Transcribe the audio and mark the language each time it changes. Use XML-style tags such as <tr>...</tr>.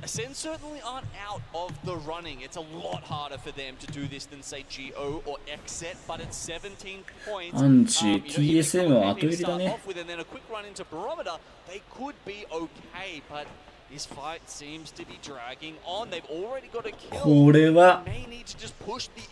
<en>Ascend certainly aren't out of the running. It's a lot harder for them to do this than say GO or XZ, but it's 17 points.</en> <ja>アンチ TSM は後入りだね。</ja> <en>And then a quick run into Barometer, they could be okay, but this fight seems to be dragging on. They've already got a kill.</en> <ja>これは</ja> <en>May need to just push the</en>